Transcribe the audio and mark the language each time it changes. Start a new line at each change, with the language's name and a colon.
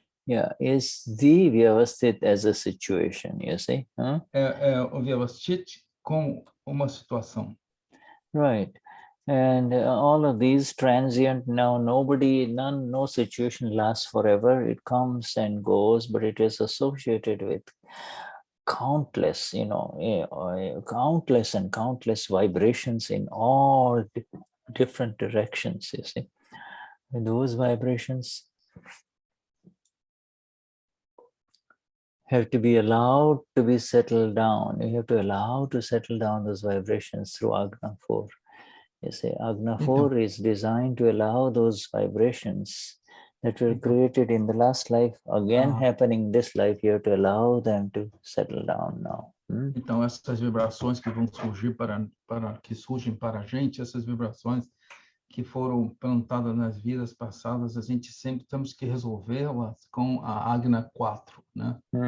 English: Yeah, is the Vyavasthit as a situation, you see?
Portuguese: É o Vyavasthit com uma situação.
English: Right. And all of these transient, now no situation lasts forever. It comes and goes, but it is associated with countless, you know, countless and countless vibrations in all different directions, you see. And those vibrations have to be allowed to be settled down. You have to allow to settle down those vibrations through Agna 4. You see, Agna 4 is designed to allow those vibrations that were created in the last life, again happening in this life. You have to allow them to settle down now.
Portuguese: Então, essas vibrações que vão surgir que surgem para a gente, essas vibrações que foram plantadas nas vidas passadas, a gente sempre temos que resolvê-las com a Agna 4, né?